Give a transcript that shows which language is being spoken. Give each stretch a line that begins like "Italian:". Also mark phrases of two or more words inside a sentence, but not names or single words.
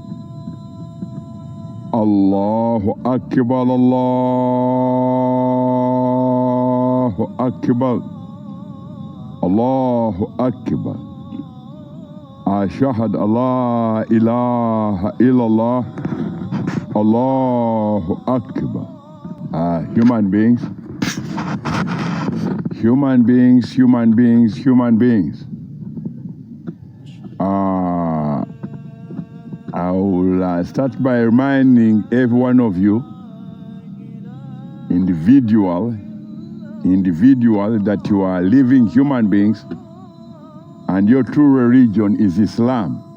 Arabic: الله أكبر، الله أكبر. الله أكبر. أشهد الله إله إلا الله. الله أكبر.
English: Human beings. Human beings, human beings, human beings. I will start by reminding every one of you, individual, that you are living human beings and your true religion is Islam.